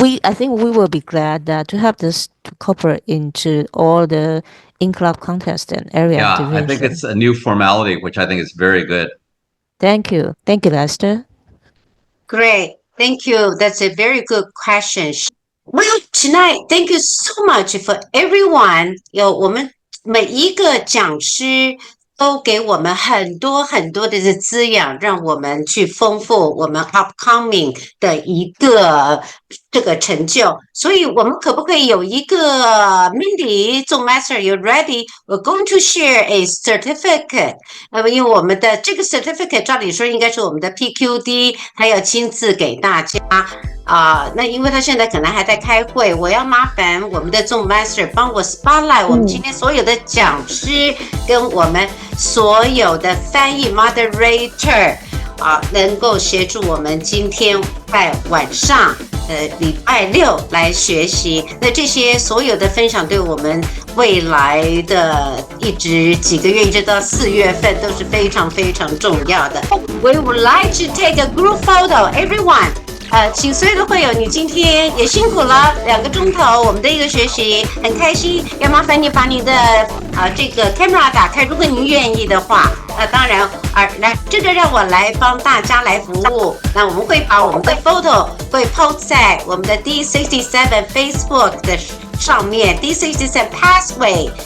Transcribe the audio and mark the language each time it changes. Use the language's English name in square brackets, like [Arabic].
[English] I think we will be glad that to have this to incorporate into all the in-club contest and area Yeah, I think division. it's a new formality, which I think is very good. Thank you, Lester. Great. Thank you. That's a very good question. Well, tonight, thank you so much for everyone. [Chinese] 我们每一个讲师都给我们很多很多的滋养，让我们去丰富我们 upcoming 的一个这个成就。所以，我们可不可以有一个 Mindy 做 Master？ [English] You ready? We're going to share a certificate. [Chinese] 因为我们的这个 certificate 照理说应该是我们的 PQD，他要亲自给大家。那因为他现在可能还在开会，我要麻烦我们的众 master 帮我 spotlight 我们今天所有的讲师跟我们所有的翻译 moderator 能够协助我们今天在晚上礼拜六来学习。那这些所有的分享对我们未来的一直几个月一直到4月份都是非常非常重要的。 [English] We would like to take a group photo, everyone. [Chinese] 请所有的会友，你今天也辛苦了2个钟头，我们的一个学习很开心，要麻烦你把你的这个 camera 打开，如果您愿意的话，当然来这个让我来帮大家来服务。那我们会把我们的 photo 会 post 在我们的 D67 Facebook 的上面 ，D67 Pathway。